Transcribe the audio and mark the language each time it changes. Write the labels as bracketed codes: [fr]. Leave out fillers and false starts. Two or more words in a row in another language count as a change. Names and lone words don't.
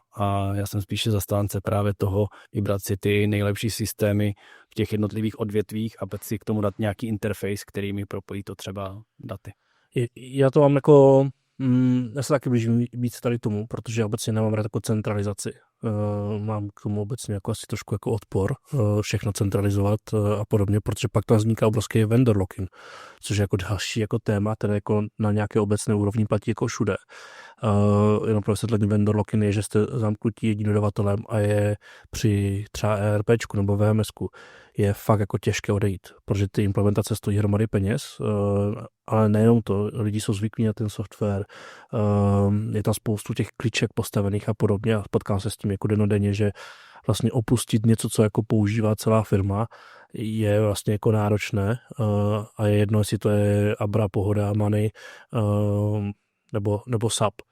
[cs] A já jsem spíše zastánce právě toho vybrat si ty nejlepší systémy v těch jednotlivých odvětvích a pak si k tomu dát nějaký interface, který mi propojí to třeba daty. Já to mám jako, já se taky blížím víc tady tomu, protože obecně nemám rád jako centralizaci. Mám k tomu obecně jako asi trošku jako odpor všechno centralizovat a podobně, protože pak tam vzniká obrovský [en] vendor lock-in, [cs] což je jako další jako téma, které jako na nějaké obecné úrovni platí jako všude. Jenom pro vysvětlení [en] vendor lock-in [cs] je, že jste zamknutí jedním dodavatelem a je při třeba ERPčku nebo VMSku je fakt jako těžké odejít, protože ty implementace stojí hromady peněz, ale nejenom to, lidi jsou zvyklí na ten software, je tam spoustu těch kliček postavených a podobně a potkám se s tím jako dennodenně, že vlastně opustit něco, co jako používá celá firma, je vlastně jako náročné a je jedno, jestli to je Abra, Pohoda, Money nebo SAP.